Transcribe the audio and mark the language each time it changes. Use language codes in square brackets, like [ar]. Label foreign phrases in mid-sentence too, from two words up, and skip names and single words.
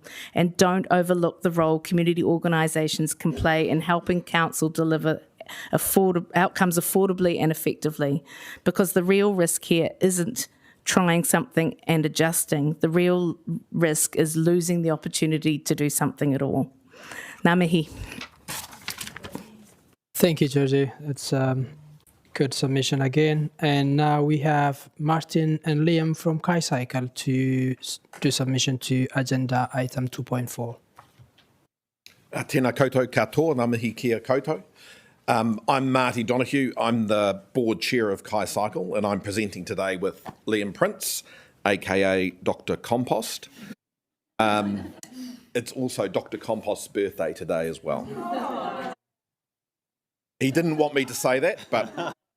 [en] And don't overlook the role community organisations can play in helping council deliver outcomes affordably and effectively. Because the real risk here isn't trying something and adjusting. The real risk is losing the opportunity to do something at all. [mi] Ngā mihi. [en] Thank you, Georgie. It's good submission again. And now we have Martin and Liam from KaiCycle to do submission to agenda item 2.4. [mi] Tēnā koutou katoa, ngā mihi kia koutou. [en] I'm Marty Donoghue. I'm the board chair of KaiCycle, and I'm presenting today with Liam Prince, aka Dr. Compost. It's also Dr. Compost's birthday today as well. He didn't want me to say that, but...